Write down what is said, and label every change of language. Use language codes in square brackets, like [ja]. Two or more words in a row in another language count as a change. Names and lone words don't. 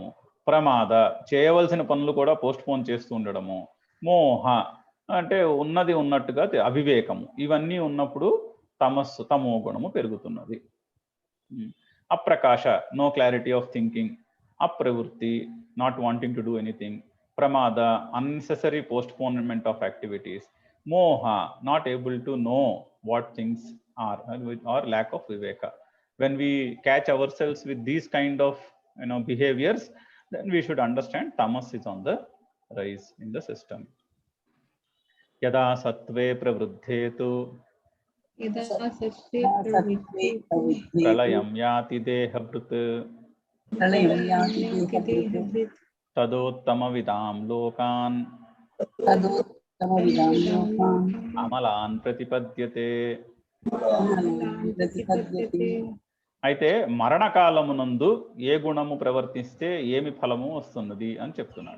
[te] ప్రమాద, చేయవలసిన పనులు కూడా పోస్ట్ పోన్ చేస్తూ ఉండడము. మోహ అంటే ఉన్నది ఉన్నట్టుగా అవివేకము. ఇవన్నీ ఉన్నప్పుడు తమో గుణము పెరుగుతున్నది. [en] అప్రకాశ, no clarity of thinking. అప్రవృత్తి, not wanting to do anything. Pramada, unnecessary postponement of activities. Moha, not able to know what things are, or lack of viveka. When we catch ourselves with these kind of behaviors, then we should understand tamas is on the rise in the system. [sa] यदा सत्त्वे प्रवृद्धे तु प्रलयं याति देहभृत् తదోత్తమ విదాం లోకాన్ అమలాన్ ప్రతిపద్యతే. [te] అయితే మరణకాలమునందు ఏ గుణము ప్రవర్తిస్తే ఏమి ఫలము వస్తున్నది అని చెప్తున్నాడు.